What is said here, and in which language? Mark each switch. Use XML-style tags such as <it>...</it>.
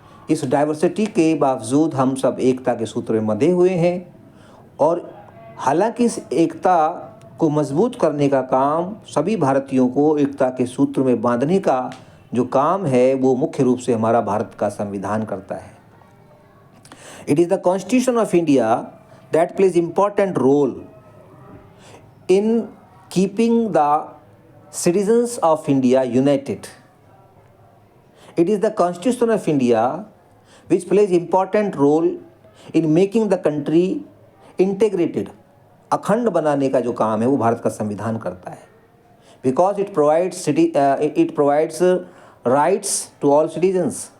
<hi>इस डाइवर्सिटी के बावजूद हम सब एकता के सूत्र में बंधे हुए हैं और हालांकि इस एकता को मजबूत करने का काम, सभी भारतीयों को एकता के सूत्र में बांधने का जो काम है, वो मुख्य रूप से हमारा भारत का संविधान करता है।</hi> <en>It is the Constitution of India that plays important role in keeping the citizens of India united. It is the Constitution of India which plays important role in making the country integrated.</en> <hi>अखंड बनाने का जो काम है वो भारत का संविधान करता है।</hi> <en>Because it provides rights to all citizens.</en>